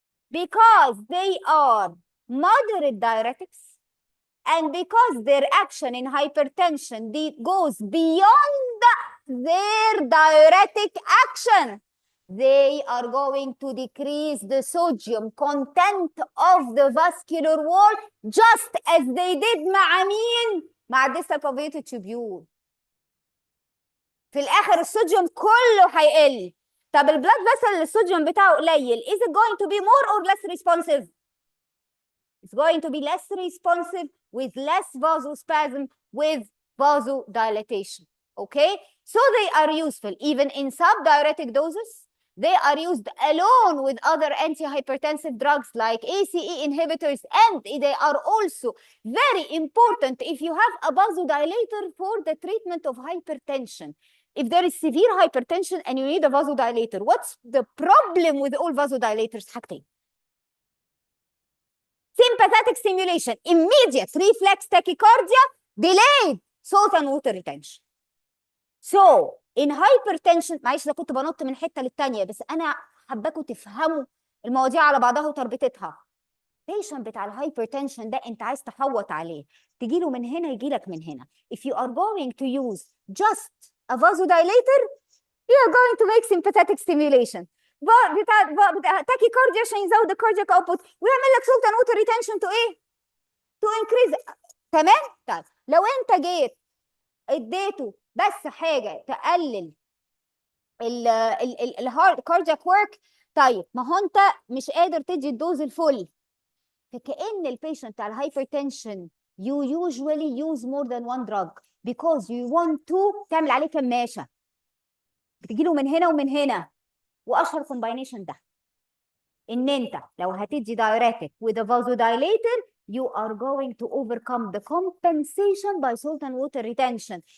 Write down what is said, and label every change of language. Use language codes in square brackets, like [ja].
[en] Because they are moderate diuretics, and because their action in hypertension goes beyond their diuretic action, they are going to decrease the sodium content of the vascular wall just as they did مع مين؟ مع distal convoluted tubule. [ar] في الآخر الصوديوم كله هيقل. [en] طب البلاد فيسل الصوديوم بتاعه قليل، is it going to be more or less responsive؟ It's going to be less responsive with less vasospasm, with vasodilatation. Okay, so they are useful even in subdiuretic doses. They are used alone with other antihypertensive drugs like ACE inhibitors, and they are also very important if you have a vasodilator for the treatment of hypertension. If there is severe hypertension and you need a vasodilator, what's the problem with all vasodilators? [ar] حاجتين. [en] Sympathetic stimulation, immediate reflex tachycardia, delayed salt and water retention. [ar] So in hypertension، معلش ده كنت بنط من حته للتانيه، بس انا حباكم تفهموا المواضيع على بعضها وتربطتها. patient بتاع الهايبرتنشن ده انت عايز تحوط عليه، تجي له من هنا يجي لك من هنا. [en] If you are going to use just a vasodilator, you are going to make sympathetic stimulation. [ar] بتاع tachycardia عشان يزود الكاردياك اوتبوت، ويعمل لك salt and water retention to ايه؟ to increase. تمام؟ طيب لو انت جيت اديته بس حاجه تقلل الهارد كاردياك ورك، طيب ما هو انت مش قادر تدي الدوز الفل، فكأن البيشنت بتاع الهايبرتنشن [en] you usually use more than one drug because you want to تعمل عليه كماشة بتجيله من هنا ومن هنا. واشهر combination ده ان انت لو هتدي diuretic with a vasodilator you are going to overcome the compensation by salt and water retention.